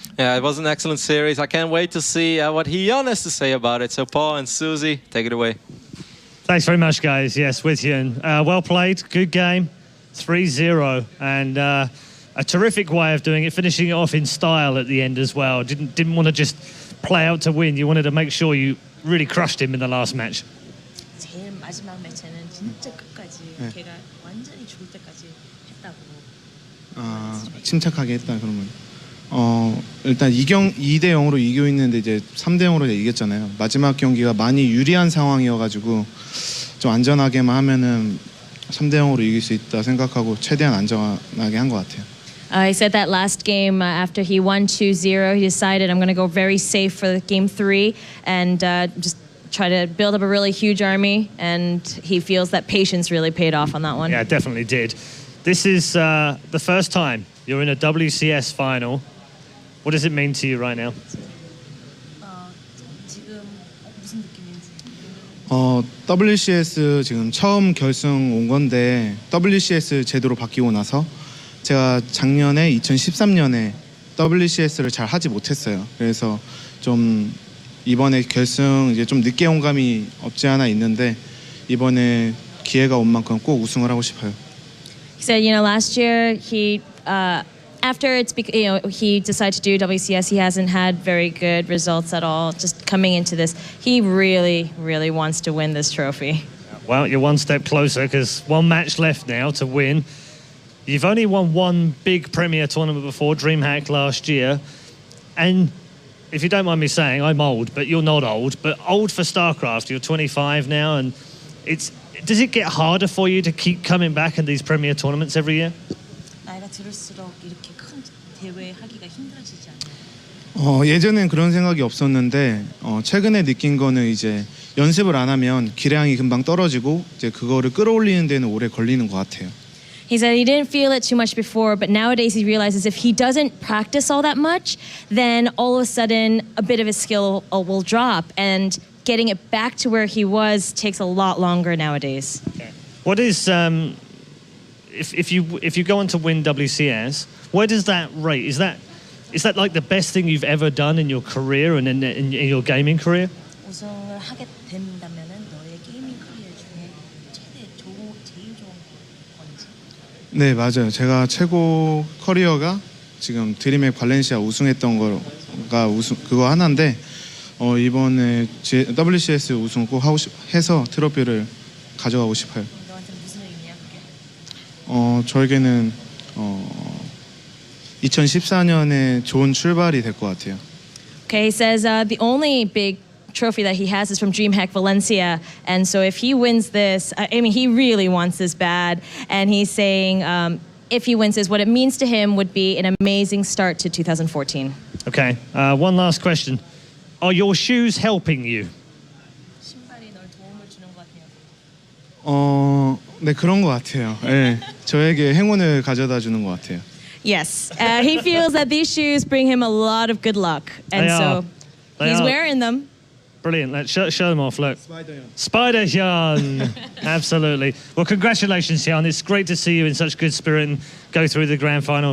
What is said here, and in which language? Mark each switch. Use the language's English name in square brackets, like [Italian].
[English] Yeah, it was an excellent series. I can't wait to see what HyuN has to say about it. So Paul and Susie, take it away. Thanks very much, guys. Yes, with you. Well played. Good game. 3-0. And a terrific way of doing it, finishing it off in style at the end as well. Didn't want to just play out to win. You wanted to make sure you really crushed him in the last match. [Korean] 제일 마지막 매체는 진짜 끝까지 걔가 완전히 죽을 때까지 했다고. 침착하게 했다 그러면. 일단 2대0으로 이기고 있는데 이제 3대0으로 이겼잖아요. 마지막 경기가 많이 유리한 상황이어가지고 좀 안전하게만 하면은 3대0으로 이길 수 있다 생각하고 최대한 안전하게 한 것 같아요. [English] He said that last game after he won 2-0, he decided I'm going to go very safe for the game 3 and just try to build up a really huge army. And he feels that patience really paid off on that one. Yeah, definitely did. This is the first time you're in a WCS final. What does it mean to you right now? [Korean] 지금 무슨 느낌인지. WCS 지금 처음 결승 온 건데 WCS 제도로 바뀌고 나서 제가 작년에 2013년에 WCS를 잘 하지 못했어요. 그래서 좀 이번에 결승 이제 좀 늦게 온 감이 없지 않아 있는데 이번에 기회가 온 만큼 꼭 우승을 하고 싶어요. [English] He said, last year after he decided to do WCS, he hasn't had very good results at all. Just coming into this, he really, really wants to win this trophy. Well, you're one step closer because one match left now to win. You've only won one big Premier tournament before, DreamHack last year. And if you don't mind me saying, I'm old, but you're not old. But old for StarCraft, you're 25 now. And does it get harder for you to keep coming back in these Premier tournaments every year? [Korean] 나이가 들을수록 이렇게 큰 대회 하기가 힘들어지지 않아요? 예전엔 그런 생각이 없었는데 최근에 느낀 거는 이제 연습을 안 하면 기량이 금방 떨어지고 이제 그거를 끌어올리는 데는 오래 걸리는 것 같아요. [English] He said he didn't feel it too much before, but nowadays he realizes if he doesn't practice all that much, then all of a sudden a bit of his skill will drop, and getting it back to where he was takes a lot longer nowadays. Okay. What is if you go on to win WCS, where does that rate? Is that like the best thing you've ever done in your career and in your gaming career? [Korean] 우승을 하게 된다면은 너의 게이밍 커리어 중에 제일 좋은 건지. 네, 맞아요. 제가 최고 커리어가 지금 드림의 발렌시아 우승했던 거가 그거 하나인데 이번에 WCS 우승 꼭 해서 트로피를 가져가고 싶어요. 너한테 무슨 의미야 그게? 저에게는 2014년에 좋은 출발이 될 것 같아요. [English] Okay, he says the only big trophy that he has is from DreamHack Valencia, and so if he wins this, I mean, he really wants this bad, and he's saying if he wins this, what it means to him would be an amazing start to 2014. Okay, one last question. Are your shoes helping you? [Korean] 신발이 널 도움을 주는 것 같아요. 네, 그런 것 같아요. 네, 저에게 행운을 가져다 주는 것 같아요. [English] Yes, he feels that these shoes bring him a lot of good luck, and so he's wearing them. Brilliant. Let's show them off. Look. Spider HyuN. Absolutely. Well, congratulations, HyuN. It's great to see you in such good spirit and go through the grand final.